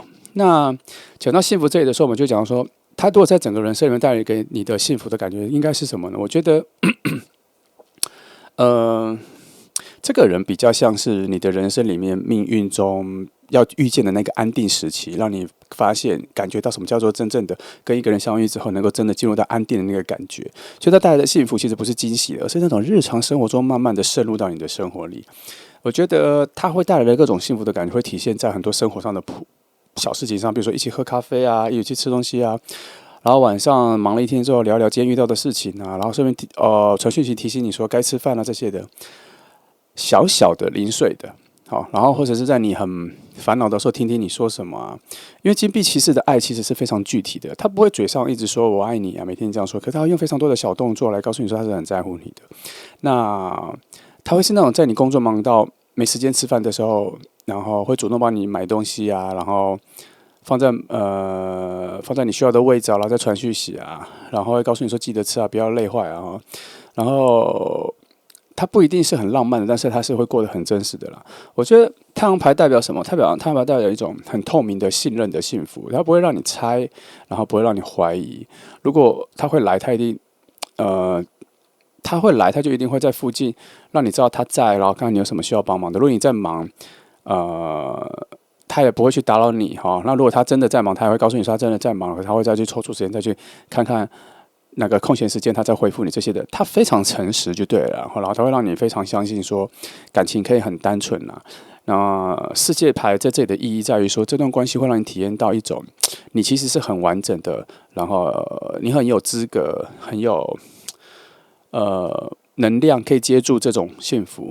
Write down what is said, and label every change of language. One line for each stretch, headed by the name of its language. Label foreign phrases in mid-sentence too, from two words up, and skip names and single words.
Chinese: 那講到幸福這裡的時候，我們就講說，他如果在整個人生裡面帶來給你的幸福的感覺，應該是什麼呢？我覺得，這個人比較像是你的人生裡面命運中要遇見的那個安定時期，讓你發現感覺到什麼叫做真正的跟一個人相遇之後，能夠真的進入到安定的那個感覺。所以它帶來的幸福其實不是驚喜的，而是那種日常生活中慢慢的滲入到你的生活裡。我覺得它會帶來的各種幸福的感覺，會體現在很多生活上的小事情上，比如說一起喝咖啡啊，一起去吃東西啊。然後晚上忙了一天之後，聊聊今天遇到的事情啊，然後順便傳訊息提醒你說該吃飯啊，這些的小小的零碎的，好，然後或者是在你很煩惱的時候，聽聽你說什麼啊。因為金幣騎士的愛其實是非常具體的，他不會嘴上一直說我愛你啊，每天這樣說，可是他會用非常多的小動作來告訴你說他是很在乎你的。那他會是那種在你工作忙到沒時間吃飯的時候，然後會主動幫你買東西啊，然後放在你需要的位置啊，然後再傳訊息啊，然後會告訴你說記得吃啊，不要累壞啊。然後它不一定是很浪漫的，但是它是會過得很真實的啦。我覺得太陽牌代表什麼？太陽牌代表一種很透明的信任的幸福，它不會讓你猜，然後不會讓你懷疑。如果它會來，它一定他會來，他就一定會在附近，讓你知道他在，然後看看你有什麼需要幫忙的。如果你在忙，他也不會去打擾你哈。那如果他真的在忙，他也會告訴你說他真的在忙，他會再去抽出時間再去看看那個空閒時間，他再回復你這些的。他非常誠實就對了，然後他會讓你非常相信說感情可以很單純吶。那世界牌在這裡的意義在於說，這段關係會讓你體驗到一種你其實是很完整的，然後你很有資格，很有能量可以接住這種幸福。